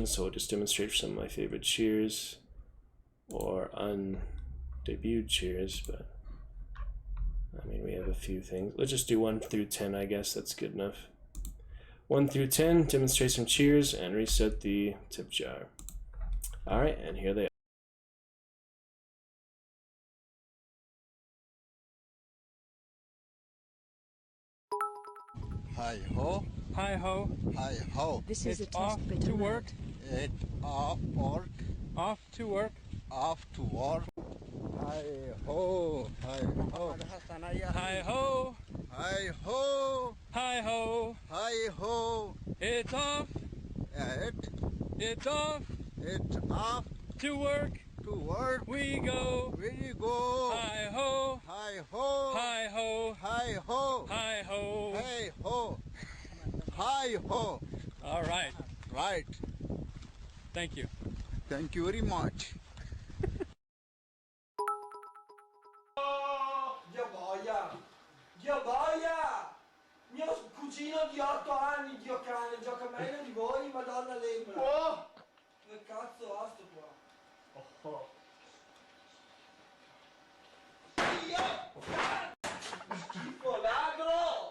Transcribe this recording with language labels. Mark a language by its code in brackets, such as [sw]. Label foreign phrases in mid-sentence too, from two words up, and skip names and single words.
[en] So we'll just demonstrate some of my favorite cheers or undebuted cheers, but I mean, we have a few things. Let's just do 1 through 10, I guess. That's good enough. 1 through 10, demonstrate some cheers and reset the tip jar. Alright, and here they are. Hi ho. Hi ho. Hi ho. This is it's off to work. It off work. Off to work. Off to work. Hi ho. Hi ho. Hi ho. Hi ho. Hi ho. Hi ho. It's off. It. It's off. It's off. to work. To work. We go. We go. Hi ho. Hi ho. Hi ho. Hi ho. Hi ho. Hey ho. Hi ho. All right. Right. Thank you. Thank you very much. [it] Dio boia! Mio cugino di 8 anni, Dio cane, gioca meglio di voi, madonna lembra. Oh! Che cazzo ha sto qua? Oh. Schifo, ladro!